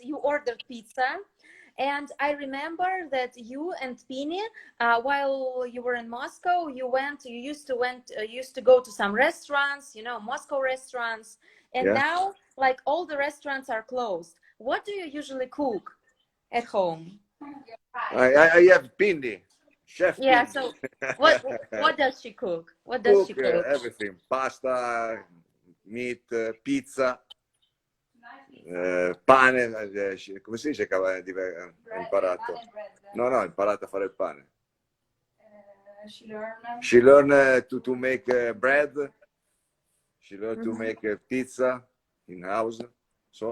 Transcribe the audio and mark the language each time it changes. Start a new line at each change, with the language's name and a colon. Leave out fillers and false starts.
English: You ordered pizza, and I remember that you and Pini, while you were in Moscow, you used to go to some restaurants, you know, Moscow restaurants, and now like all the restaurants are closed. What do you usually cook at home? I have Pini. Chef. Yeah, so what does she cook? What does she cook? Everything.
Italian: Pasta, meat, pizza, pane, come si dice che ha imparato? No, ha imparato a fare il pane.
English: She learned to make bread. She learned to make pizza in house. So